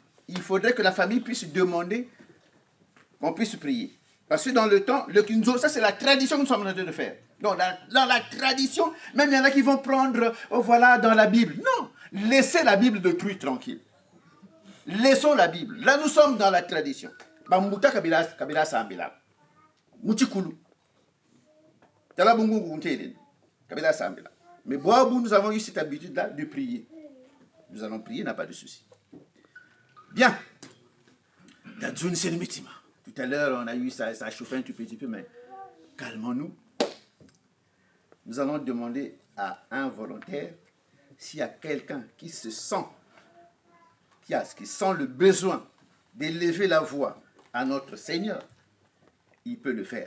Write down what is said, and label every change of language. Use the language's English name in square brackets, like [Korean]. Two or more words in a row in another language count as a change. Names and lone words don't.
[French] Il faudrait que la famille puisse demander qu'on puisse prier. Parce que dans le temps, le Kinzo, ça c'est la tradition que nous sommes en train de faire. Donc, dans la tradition, même il y en a qui vont prendre, oh, voilà, dans la Bible. Non, laissez la Bible de truie tranquille. Laissons la Bible. Là, nous sommes dans la tradition. [Kituba (Democratic Republic of Congo)] Bambuta kabila sambila. Muchikulu. Tala bungu nguntele. Kabila sambila. [French] Mais Boabou, nous avons eu cette habitude-là de prier. Nous allons prier, n'a pas de souci. Bien. Tout à l'heure, on a eu ça a chauffé un tout petit peu, mais calmons-nous. Nous allons demander à un volontaire s'il y a quelqu'un qui se sent, qui sent le besoin d'élever la voix à notre Seigneur, il peut le faire.